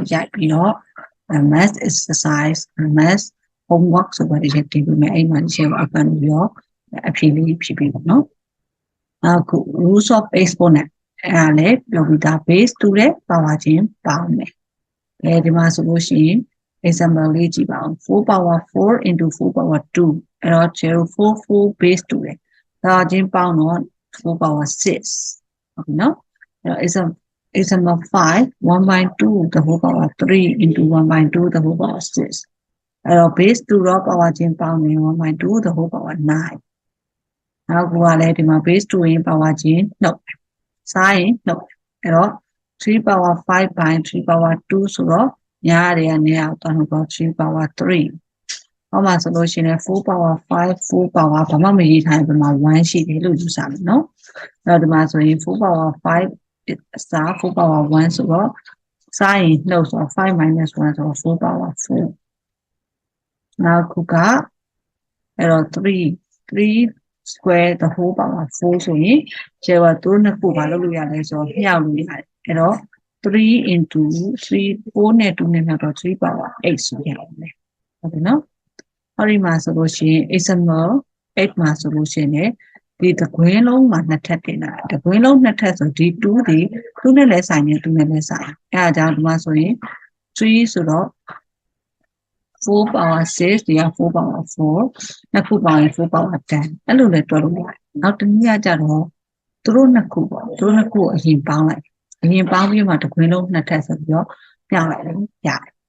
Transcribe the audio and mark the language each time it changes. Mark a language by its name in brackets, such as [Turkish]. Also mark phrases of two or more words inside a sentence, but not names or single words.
[Burmese] ရိုက်ပြီးတော့ [English] math exercise math homework [Burmese] ဆိုတော့ဒီချက်တင်ပြီးမယ်အဲ့မှာဒီချက်ကိုအပန်ပြီးတော့အဖြေလေးဖြည့်ပြီးပေါ့နော်အခု [English] rules of exponent [Burmese] အဲ့ဒါလည်းပြောပြီးသား base တူတဲ့ power ချင်းပေါင်းမယ်ဒီမှာဆိုလို့ရှိရင် example လေးကြည့်ပါအောင် [English] 4 power 4 into 4 power 2 [Burmese] အဲ့တော့044 base တူတယ်ဒါ ချင်းပေါင်းတော့ [English] 4 power 6 [Burmese] ဟုတ်ပြီနော်အဲ့တော့ [English] example 5 1 by 2 the whole power 3 into 1 by 2 the whole power 6 [Burmese] အဲ့တော့ base 2တော့ power ချင်းပေါင်းရင် [English] 1 by 2 the whole power 9 [Burmese] နောက်ကလည်းဒီမှာ base 2ရင် power ချင်းနှုတ်စားရင်နှုတ်အဲ့တော့ [English] 3 power 5 by 3 power [Burmese] 2 ဆိုတော့ညားတွေကနေအောင်တော့နှုတ် [English] 3 power 3 [Burmese] ဟောမှာဆိုလို့ရှိရင် [English] 4 power 5 4 power [Burmese] ဘာမှမရေးထားရင်ဒီမှာ1ရှိတယ်လို့ယူဆမယ်နော်အဲ့တော့ဒီမှာဆိုရင် [English] 4 power 5 star 4 power 1 [Burmese] ဆိုတော့စားရင် နှုတ်ဆိုတော့ [English] 5 minus 1 [Burmese] ဆိုတော့ [English] 4 power 4 [Burmese] နောက်ခုကအဲ့တော့ [English] 3 square the whole power 4 [Burmese] ဆိုရင်ကျဲကသူတို့နှစ်ခုဘာလုပ်လို့ရလဲဆိုတော့မြှောက်လို့ရတယ်အဲ့တော့ [English] 3 into 3 [Burmese] 4နဲ့2နဲ့မြှောက်တော့ [English] 3 power 8 [Burmese] ဆိုရအောင်လေဟုတ်ပြီနော်ဟောဒီမှာဆိုလို့ရှိရင် [English] example 8 [Burmese] မှာဆို လို့ရှိရင်ဒီတကွင်းလုံးမှာနှစ်ထပ်တင်တာတကွင်းလုံးနှစ်ထပ်ဆိုဒီ2ဒီ2နဲ့လည်းဆိုင်နေ2နဲ့လည်းဆိုင်အဲဒါကြောင့်ဒီမှာဆိုရင်3ဆိုတော့ [English] 4 power 6 [Burmese] ဒီက [English] 4 power 4 [Burmese] နှစ်ခုပေါင်းရင် [English] 4 power 10 [Burmese] အဲ့လိုလည်းတွက်လို့ရတယ်နောက်တစ်နည်းကကြတော့သူတို့နှစ်ခုပေါ့သူတို့နှစ်ခုအရင်ပေါင်းလိုက်အရင်ပေါင်းပြီးမှတကွင်းလုံးနှစ်ထပ်ဆိုပြီးတော့ညှောက်လိုက်တယ်ရတယ်